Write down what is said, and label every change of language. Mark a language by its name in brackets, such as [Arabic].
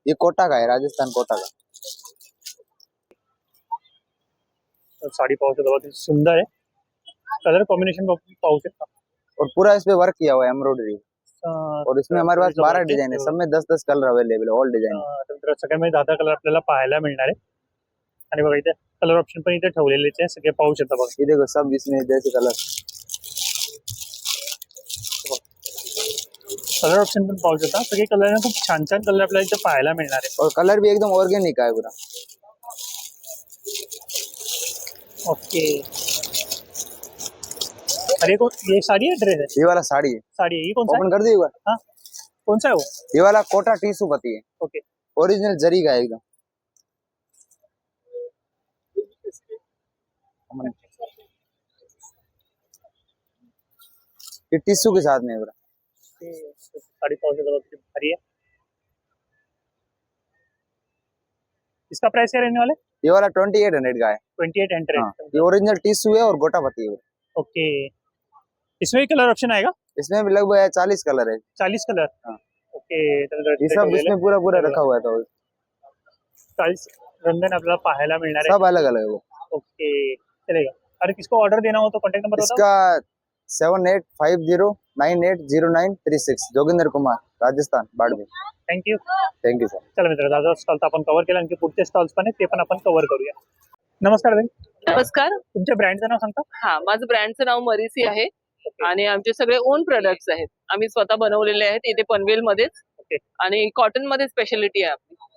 [Hindi] ये कोटा का है राजस्थान कोटा का और साड़ी [Marathi] पाहू शकता [Hindi] बहुत सुंदर है कलर कॉम्बिनेशन पाहू शकता और पूरा इस पे वर्क किया हुआ है एम्ब्रॉयडरी और इसमें हमारे पास 12 डिजाइन है सब में 10-10 कलर अवेलेबल है ऑल डिजाइन [Marathi] तर सगळ्यामध्ये 10 कलर आपल्याला पाहायला मिळणार आहे आणि बघा इथे कलर ऑप्शन पण इथे ठेवलेलेच आहे सगळे पाहू शकता बघा [Hindi] ये देखो सब इसमें जैसे कलर [Marathi] कलर ऑप्शन पण पाहू शकता सगळे कलर खूप छान छान कलर आपल्याला इथे पाहायला मिळणार आहे [Hindi] और कलर भी एकदम ऑर्गेनिक है पूरा ओके अरे ये साड़ी है ड्रेस है ये वाला साड़ी है साड़ी है ये कौन सा ओपन कर दिए एक बार है हाँ कौन सा है वो ये वाला कोटा टीसू पति है ओके ओरिजिनल जरी का है एकदम ये टिश्यू के साथ में है पूरा साड़ी [Marathi] पाहू शकता बघा, [Hindi] भारी है इसका प्राइस क्या रहने वाला है ये वाला 2800 का है 2800 हाँ, ये ओरिजिनल टिश्यू है और गोटा पत्ती है ओके इसमें भी कलर ऑप्शन आएगा इसमें भी लगभग 40 कलर है 40 कलर हाँ। ओके ये सब इसमें पूरा पूरा रखा हुआ है तो [Marathi] 40 रंगन आपल्याला पाहायला मिळणार आहे [Hindi] सब अलग अलग है वो ओके चलेगा अरे किसको ऑर्डर देना हो तो कांटेक्ट नंबर बताओ इसका 7850980936 Joginder Kumar Rajasthan Barmer [English] thank you thank you sir [Marathi] चला मित्र दादा स्टॉल तर आपण कव्हर केला आणखी पुढचे स्टॉल्स पण आहेत ते पण आपण कव्हर करूया नमस्कार ताई नमस्कार. तुमच्या ब्रँडचं नाव सांगता हा, माझं ब्रँडचं नाव मरीसी आहे आणि आमचे सगळे ओन प्रोडक्ट्स आहेत. आम्ही स्वतः बनवलेले आहेत इथे पनवेल मध्येच. ओके आणि कॉटन मध्ये स्पेशालिटी आहे आपली.